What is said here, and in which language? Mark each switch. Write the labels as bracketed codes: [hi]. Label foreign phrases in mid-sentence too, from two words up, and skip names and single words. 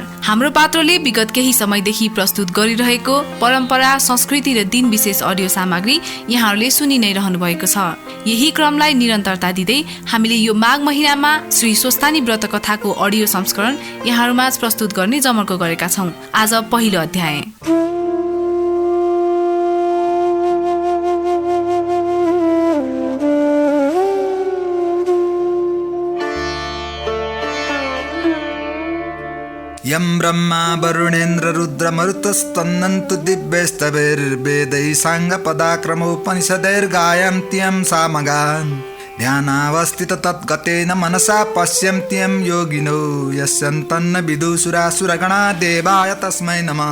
[ne] हाम्रो पात्रोले विगत केही समयदेखि प्रस्तुत गरिरहेको परम्परा, संस्कृति र दिन विशेष अडियो सामग्री यहाँहरूले सुनि नै रहनु भएको छ। यही क्रमलाई निरन्तरता दिँदै हामीले यो माघ महिनामा श्री स्वस्तानी व्रत कथाको अडियो संस्करण यहाँहरूमाझ प्रस्तुत गर्ने जमर्को गरेका छौं। आज पहिलो अध्याय। [sa] यं ब्रह्मा वरुणेन्द्र रुद्र मरुतस्तन्नन्तु दिव्यस्तवैर्वेदैः साङ्गपदाक्रमोपनिषदैर्गायन्त्यं सामगान् ध्यानावस्थित तद्गतेन मनसा पश्यन्त्यं योगिनो यस्यन्तन्न विदुषुरासुरगणा देवाय तस्मै नमः।